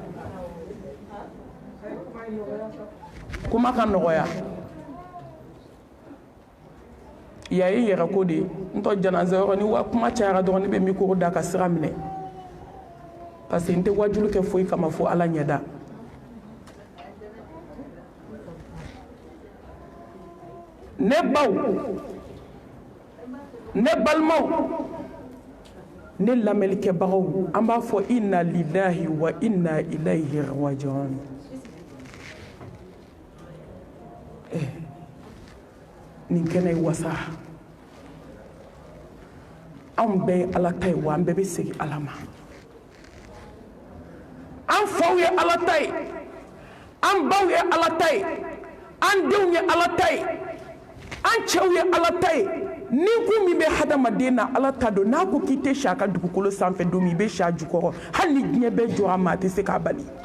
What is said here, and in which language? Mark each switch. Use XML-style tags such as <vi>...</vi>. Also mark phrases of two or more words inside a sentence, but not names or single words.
<bm>kuma ka nɔgɔya ya ye yɛrɛ ko de n tɔ janaza yɔrɔ ni wa kuma cayara dɔrɔn ne bɛ mikoro da ka sira minɛ</bm> <fr>parce que</fr> <bm>n tɛ wajulu kɛ foyi kama fo ala ɲɛda ne baw ne balimaw ne lamɛlikɛbagaw an b'a fɔ</bm> <ar>إنا لله وإنا إليه راجعون</ar> <bm>nin kɛnɛ ye wasa anw bɛɛ ye ala ta ye wa an bɛɛ bɛ segin ala ma an faw ye ala ta ye an baw ye ala ta ye an denw ye ala ta ye an cɛw ye ala ta ye ni ko min bɛ hadamaden na ala ta don n'a ko k'i tɛ si a ka dugukolo sanfɛ don min i bɛ si a jukɔrɔ hali ni diɲɛ bɛɛ jɔra ma a tɛ se k'a bali</bm>